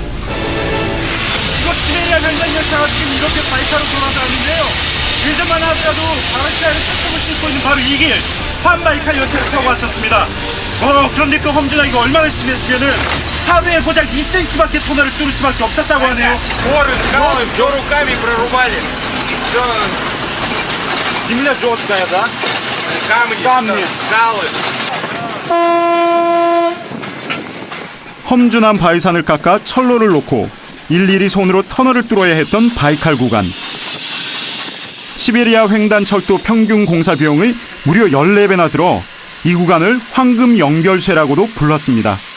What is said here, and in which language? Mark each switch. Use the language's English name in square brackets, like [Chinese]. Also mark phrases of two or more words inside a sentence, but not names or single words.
[Korean] 이거 시베리아 횡단 열차가 지금 이렇게 바이칼로 돌아다니는데요. 예전만 하더라도 러시아를 탑승을 싣고 있는 바로 이 길, 환바이칼 열차를 타고 왔었습니다. 그런데 그 험준하기가 얼마나 심했으면은 하루에 고작 2cm밖에 터널을 뚫을 수밖에 없었다고 하네요. [Russian] Горы скалы, все руками прорубали. Все земля жесткая, да? камни, скалы. [Korean] 험준한 바위산을 깎아 철로를 놓고 일일이 손으로 터널을 뚫어야 했던 바이칼 구간. 시베리아 횡단 철도 평균 공사 비용의 무려 14배나 들어 이 구간을 황금 연결쇠라고도 불렀습니다.